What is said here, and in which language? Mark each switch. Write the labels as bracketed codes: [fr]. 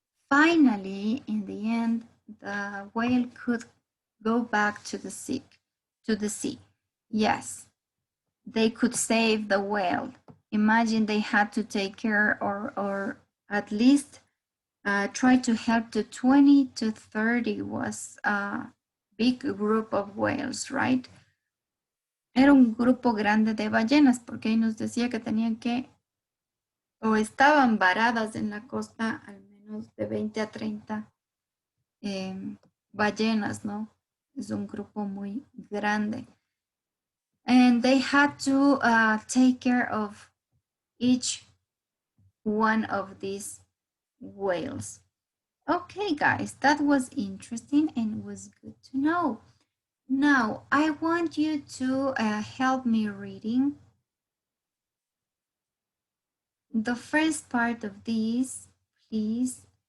[en] Finally, in the end, the whale could go back to the sea. Yes. They could save the whale. Imagine they had to take care or at least try to help the 20 to 30 was a big group of whales, right? [es] Era un grupo grande de ballenas porque ahí nos decía que tenían que o estaban varadas en la costa al menos de 20 a 30 ballenas, ¿no? Es un grupo muy grande. [en] And they had to take care of each one of these whales. Okay, guys, that was interesting and was good to know. Now, I want you to help me reading the first part of this, please.